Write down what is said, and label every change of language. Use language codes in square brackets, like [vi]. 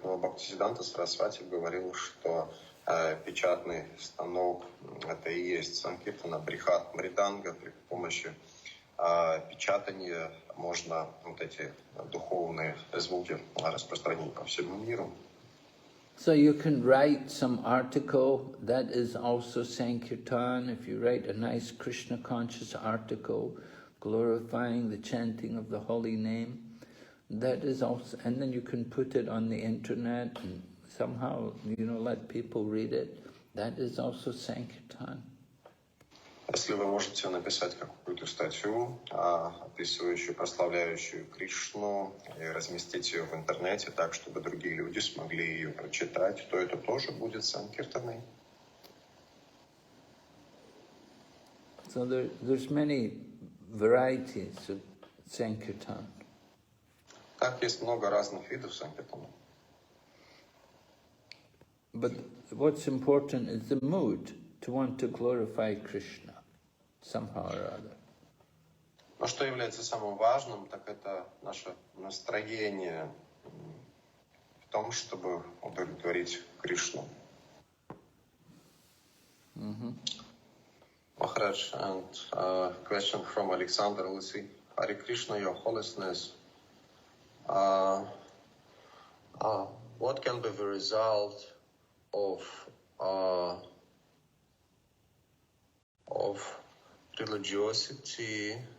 [ru] Но Бхактисиддханта Сарасвати говорил, что печатный станок — это и есть Санкиртана, брихат мриданга. При помощи печатания можно вот эти духовные звуки распространить по всему миру. [en] So you can write some article, that is also Sankirtan. If you write a nice Krishna conscious article glorifying the chanting of the holy name, that is also, and then you can put it on the internet and somehow, let people read it. That is also Sankirtan. [ru] Если вы можете написать какую-то статью, описывающую, прославляющую Кришну, и разместить ее в интернете так, чтобы другие люди смогли ее прочитать, то это тоже будет Санкиртаной. [en] So there's many varieties of Sankirtan. [ru] Так, есть много разных видов санкиртана. [en] But what's important is the mood, to want to glorify Krishna, somehow or other. [ru] Но что является самым важным, так это наше настроение в том, чтобы удовлетворить Кришну. [en] Maharaj, and question from Alexander Lisi. Hare Krishna, Your Holiness. What can be the result of religiosity?